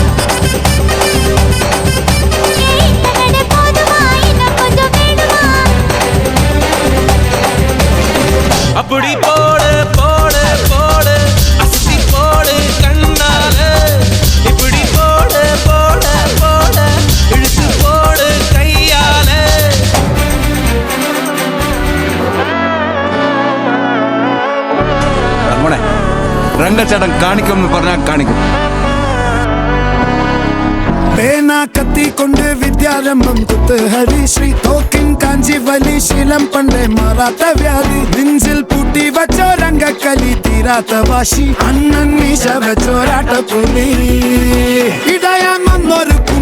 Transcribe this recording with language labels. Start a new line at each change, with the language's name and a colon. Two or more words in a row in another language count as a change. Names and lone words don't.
Tamil: அப்படி போடு போடு போடு அஸ்தி போடு கண்ணாலே இப்படி போடு போடு போடு இழுத்து போடு கையாலே.
Malayalam: മോനെ രംഗച്ചേട്ടൻ കാണിക്കുമെന്ന് പറഞ്ഞാൽ കാണിക്കും. പേന കത്തിക്കൊണ്ട് വിദ്യാരംഭം കുത്ത് ഹരിശ്രീ തോക്കിൻ കാഞ്ചി വലി ശീലം പണ്ടേ മാറാത്ത വ്യാധി നെഞ്ചിൽ പൂട്ടി വച്ചോ രംഗക്കലി തീരാത്ത വാശി അണ്ണൻ മീശ വെച്ചോരാട്ട പുലി ഇടയാൻ വന്നൊരു